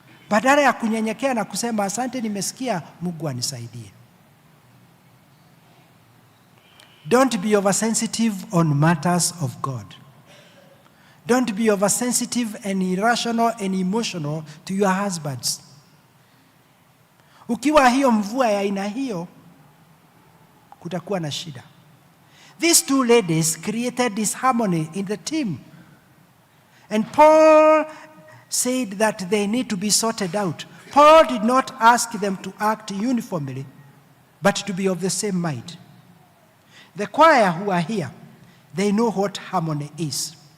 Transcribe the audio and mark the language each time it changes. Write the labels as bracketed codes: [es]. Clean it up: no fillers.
[sw] Badala ya kunyenyekea na kusema asante, nimesikia, Mungu anisaidie. [en] Don't be oversensitive on matters of God. Don't be oversensitive and irrational and emotional to your husbands. [sw] Ukiwa hiyo mvua ya aina hiyo, kutakuwa na shida. [en] These two ladies created disharmony in the team. And Paul said that they need to be sorted out. Paul did not ask them to act uniformly, but to be of the same mind. The choir who are here, they know what harmony is.